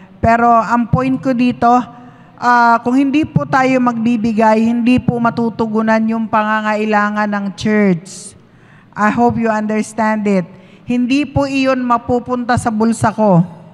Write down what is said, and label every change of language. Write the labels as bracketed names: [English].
[Filipino] Pero ang point ko dito, kung hindi po tayo magbibigay, hindi po matutugunan yung pangangailangan ng church. [English] I hope you understand it. [Filipino] Hindi po iyon mapupunta sa bulsa ko.